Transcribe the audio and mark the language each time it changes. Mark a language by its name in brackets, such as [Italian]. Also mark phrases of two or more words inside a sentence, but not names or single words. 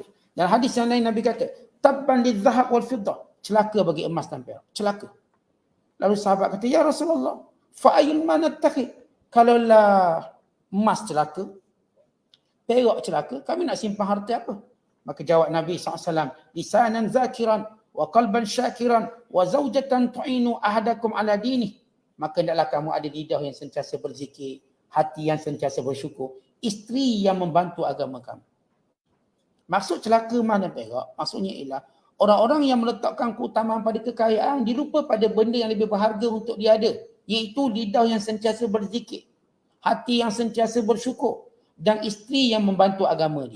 [Malay] Dan hadis yang lain Nabi kata, [Arabic] تبا للذهب والفضة. [Malay] Celaka bagi emas dan perak. Celaka. Lalu sahabat kata, [Arabic] يا رسول الله فأي المال نتخذ. [Malay] Kalaulah emas celaka, perak celaka, kami nak simpan harta apa? Maka jawab Nabi SAW, [Arabic] لسانا ذاكرا وقلبا شاكرا وزوجة تعين أحدكم على دينه. [Malay] Maka hendaklah kamu ada lidah yang sentiasa berzikir, hati yang sentiasa bersyukur, isteri yang membantu agama kamu. Maksud celaka emas dan perak, maksudnya ialah orang-orang yang meletakkan keutamaan pada kekayaan, dia lupa pada benda yang lebih berharga untuk dia ada, iaitu lidah yang sentiasa berzikir, hati yang sentiasa bersyukur, dan isteri yang membantu agama dia.